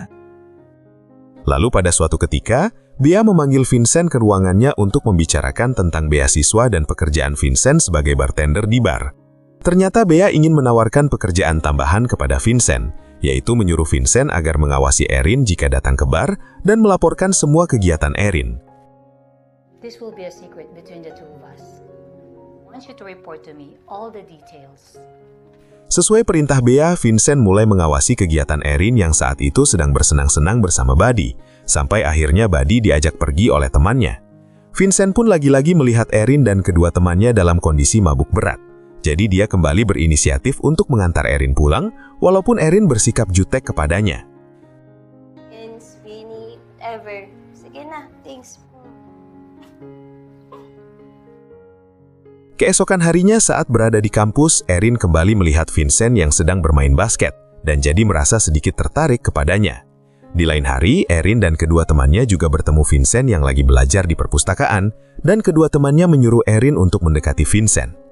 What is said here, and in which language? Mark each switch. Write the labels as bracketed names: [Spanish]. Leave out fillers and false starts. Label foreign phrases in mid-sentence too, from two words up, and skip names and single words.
[Indonesian] Lalu pada suatu ketika, Bea memanggil Vincent ke ruangannya untuk membicarakan tentang beasiswa dan pekerjaan Vincent sebagai bartender di bar. Ternyata Bea ingin menawarkan pekerjaan tambahan kepada Vincent, yaitu menyuruh Vincent agar mengawasi Erin jika datang ke bar dan melaporkan semua kegiatan Erin. [English] This will be a secret between the two of us. I want you to report to me all the details. [Indonesian] Sesuai perintah Bea, Vincent mulai mengawasi kegiatan Erin yang saat itu sedang bersenang-senang bersama Buddy, sampai akhirnya Buddy diajak pergi oleh temannya. Vincent pun lagi-lagi melihat Erin dan kedua temannya dalam kondisi mabuk berat. Jadi dia kembali berinisiatif untuk mengantar Erin pulang, walaupun Erin bersikap jutek kepadanya. [Filipino] Sige na, thanks. [Indonesian] Keesokan harinya saat berada di kampus, Erin kembali melihat Vincent yang sedang bermain basket, dan jadi merasa sedikit tertarik kepadanya. Di lain hari, Erin dan kedua temannya juga bertemu Vincent yang lagi belajar di perpustakaan, dan kedua temannya menyuruh Erin untuk mendekati Vincent.